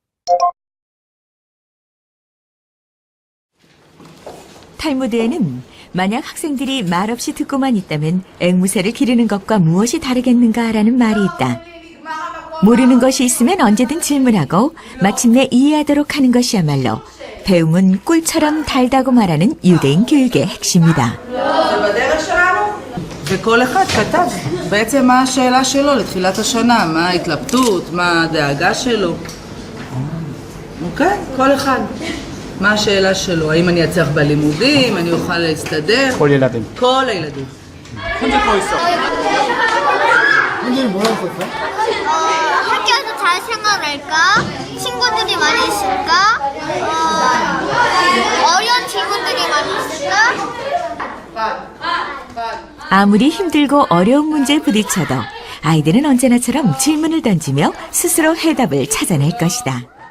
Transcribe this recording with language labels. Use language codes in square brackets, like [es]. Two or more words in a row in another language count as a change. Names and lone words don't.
[ko] 탈무드에는 만약 학생들이 말없이 듣고만 있다면 앵무새를 기르는 것과 무엇이 다르겠는가라는 말이 있다. 모르는 것이 있으면 언제든 질문하고 마침내 이해하도록 하는 것이야말로 배움은 꿀처럼 달다고 말하는 유대인 교육의 핵심이다. [he] וכל אחד כתב בעצם מה השאלה שלו לתחילת השנה, מה ההתלבטות, מה הדאגה שלו. אוקיי? כל אחד. מה השאלה שלו? האם אני אצליח בלימודים? אני אוכל להסתדר? כל ילדים. כל הילדים. [ko] 현재 거 있어. 현재는 뭐라고 썼어? 학교에서 잘 생활할까? 친구들이 많이 있을까? 어려운 질문들이 많이 있을까? 아무리 힘들고 어려운 문제에 부딪혀도 아이들은 언제나처럼 질문을 던지며 스스로 해답을 찾아낼 것이다.